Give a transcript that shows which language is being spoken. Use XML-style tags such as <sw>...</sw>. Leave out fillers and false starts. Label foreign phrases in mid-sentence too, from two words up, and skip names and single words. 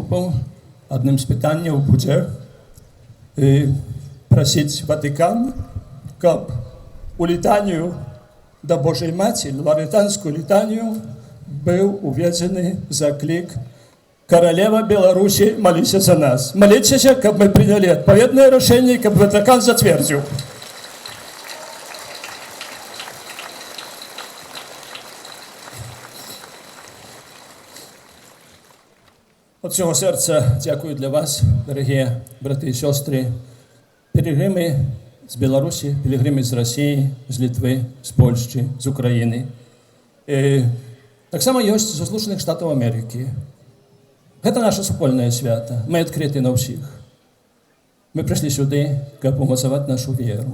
<be>Адным з пытанняў будзе просіць Ватыкан, каб у літанію да Божай Маці, ларытанскую літанію, быў уведзены заклік</be> <ru>«Королева Беларуси, молися за нас».</ru> <be>Моліться, каб мы приняли адпаведнае рашэнне, каб Ватыкан зацвердзіў.</be> <ru>От всего сердца дякую для вас, дорогие браты и сестры, пилигримы з Беларуси, пилигримы з России, з Литвы, з Польши, з Украины.</ru> <be>Так само ёсць з Злучаных Штатаў Америки. Гэта наша супольнае свята. Мы адкрыты на ўсіх. Мы прыйшлі сюды, каб умацаваць нашу веру.</be>